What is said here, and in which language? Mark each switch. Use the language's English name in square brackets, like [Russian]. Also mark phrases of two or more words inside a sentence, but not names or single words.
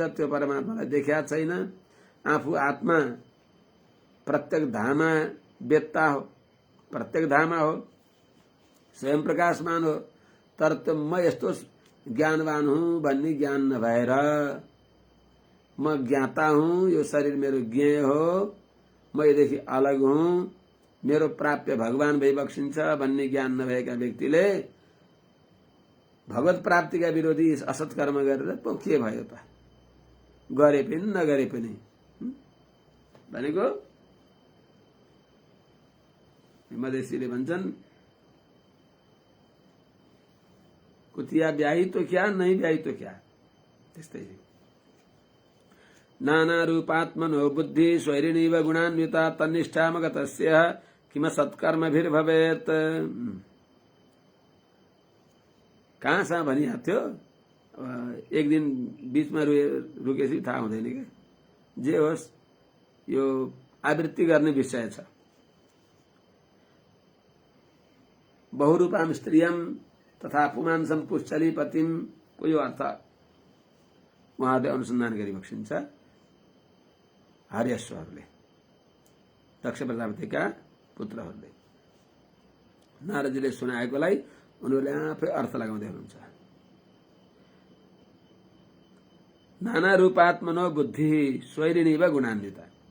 [Nepali] त्यो परमात्मालाई देखिया छैन। आफू आत्मा प्रत्यक धामा वेत्ता हो, प्रत्यक धामा हो, स्वयं प्रकाशमान हो, तर त्यो म यस्तो ज्ञानवान हुँ भन्ने ज्ञान नभएर म ज्ञाता हुँ, यो शरीर मेरो ज्ञेय हो, म यदेखि अलग हुँ, मेरो प्राप्य भगवान भइबक्सिन्छ भन्ने ज्ञान नभएका व्यक्तिले भगवत प्राप्तिका विरोधी असत कर्म गरेर पो के भयो त, गरे पनि नगरे पनि भनेको मधेसीले भन्छन् [Hindi] कुतिया ब्याही तो क्या, नहीं ब्याही तो क्या। [Sanskrit] त्यस्तै नाना रूपात्मनो बुद्धि स्वैरिणीव गुणान्विता तन्निष्ठामगतस्य किम सत्कर्मभिर्भवेत्। [Nepali] कहाँसम्म भनिएको थियो, एक दिन बीचमा रुकेपछि थाहा हुँदैन क्या। जे होस् यो आवृत्ति गर्ने विषय छ। [Sanskrit] बहुरूपाम स्त्रियम तथा पुमांसम पुश्चली पतिम [Nepali] को यो अर्थ उहाँहरूले अनुसन्धान गरिबक्सिन्छ। हर्यश्वरले दक्ष प्रजापतिका पुत्रहरूले नारदजीले सुनाएकोलाई उनीहरूले आफै अर्थ लगाउँदै हुनुहुन्छ। [Sanskrit] नाना रूपात्मनो बुद्धि स्वैरिणीव गुणान्विता।